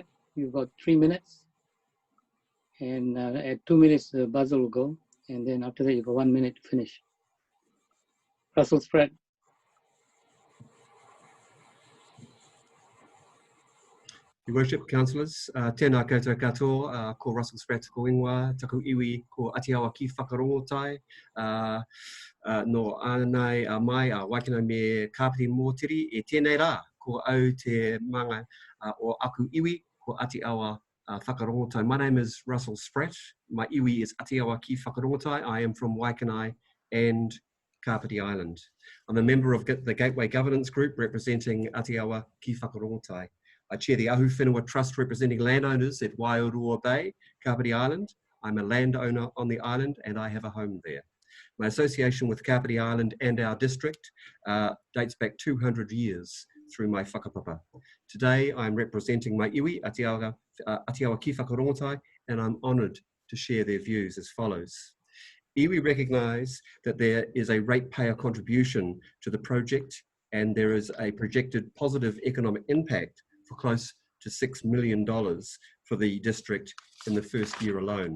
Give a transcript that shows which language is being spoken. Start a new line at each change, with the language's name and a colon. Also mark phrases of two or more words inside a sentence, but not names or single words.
English: You've got 3 minutes. And at 2 minutes, the buzzer will go. And then after that, you've got 1 minute to finish. Russell Spratt. Your Worship, Councillors,
Māori: tēnā koutou katoa, ko Russell Spratt ko ingoa, taku iwi ko Atiawa ki whakarongotai, no anai mai waikina me Kapiti Mōtiri, e tēnei rā ko au te manga o aku iwi ko Atiawa whakarongotai.
English: My name is Russell Spratt. My iwi is Atiawa ki whakarongotai. I am from Waikanai and Kapiti Island. I'm a member of the Gateway Governance Group representing Atiawa ki whakarongotai. I chair the Ahu Whenua Trust representing landowners at Wairua Bay, Kapiti Island. I'm a landowner on the island and I have a home there. My association with Kapiti Island and our district dates back 200 years through my whakapapa. Today I'm representing my iwi, Atiawa ki whakarongotai, and I'm honoured to share their views as follows. Iwi recognise that there is a ratepayer contribution to the project and there is a projected positive economic impact for close to $6 million for the district in the first year alone.